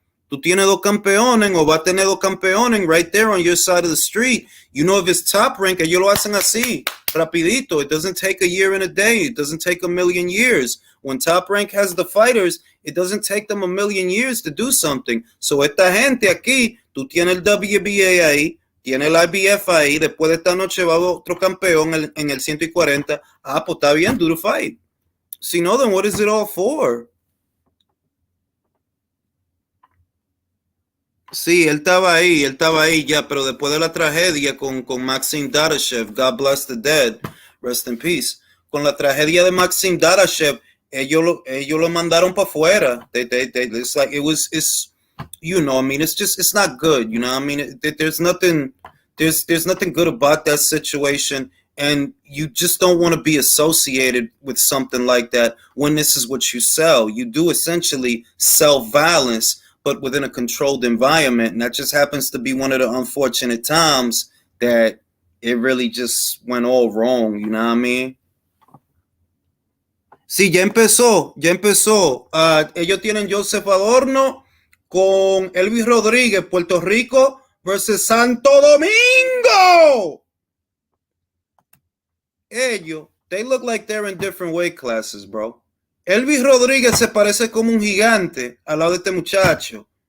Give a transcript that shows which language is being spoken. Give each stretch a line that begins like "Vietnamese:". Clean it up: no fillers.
Spanish: Tú tienes 2 campeones o va a tener 2 campeones
English: right there on your side of the street. You know, if it's Top Rank,
Spanish: ellos lo hacen así, rapidito.
English: It doesn't take a year and a day. It doesn't take a million years. When Top Rank has the fighters, it doesn't take them a million years to do something.
Spanish: So esta gente aquí, tú tienes el WBA ahí, tienes el IBF ahí, después de esta noche va otro campeón en el 140. Pues está bien,
English: do the fight.
Spanish: Si no,
English: then what is it all for?
Spanish: Sí, él estaba ahí ya, pero después de la tragedia con Maxim Dadashev,
English: God bless the dead, rest in peace.
Spanish: Con la tragedia de Maxim Dadashev, ellos lo mandaron para afuera.
English: It's like it's you know, I mean, it's not good, you know, I mean, there's nothing good about that situation, and you just don't want to be associated with something like that when this is what you sell. You do essentially sell violence, but within a controlled environment. And that just happens to be one of the unfortunate times that it really just went all wrong, you know what I mean?
Spanish: Sí, ya empezó. Ellos tienen Joseph Adorno con Elvis Rodríguez, Puerto Rico versus Santo Domingo. Ellos,
English: they look like they're in different weight classes, bro.
Spanish: Elvis Rodríguez se parece como un gigante al lado de este muchacho.